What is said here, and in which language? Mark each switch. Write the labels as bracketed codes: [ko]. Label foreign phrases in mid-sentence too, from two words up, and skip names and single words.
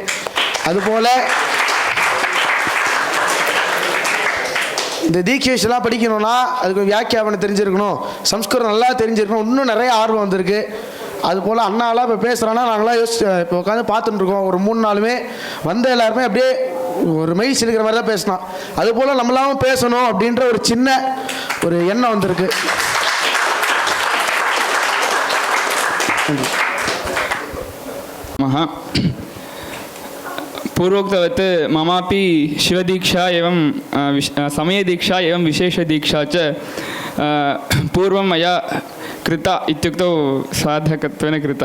[ta] அதுபோல் இந்த தீட்சைலாம் படிக்கணும்னா அதுக்கு வியாக்கியானம் தெரிஞ்சிருக்கணும், சம்ஸ்கிருதம் நல்லா தெரிஞ்சிருக்கணும், இன்னும் நிறைய ஆர்வம் வந்திருக்கு. அதுபோல் அண்ணாலாம் இப்போ பேசுகிறான்னா நாங்களாம் இப்போ உட்காந்து பார்த்துட்டு இருக்கோம். ஒரு 3 நாளுமே வந்த எல்லாருமே அப்படியே ஒரு மெய் சிலுக்கிற மாதிரி தான் பேசினோம். அதுபோல் நம்மளாவும் பேசணும் அப்படின்ற ஒரு சின்ன ஒரு எண்ணம் வந்திருக்கு. [sa] पूर्वोक्तवत् ममापि शिवदीक्षा एवं समयदीक्षा एवं विशेषदीक्षा च पूर्वं मया कृता इत्युक्तौ साधकत्वेन कृता.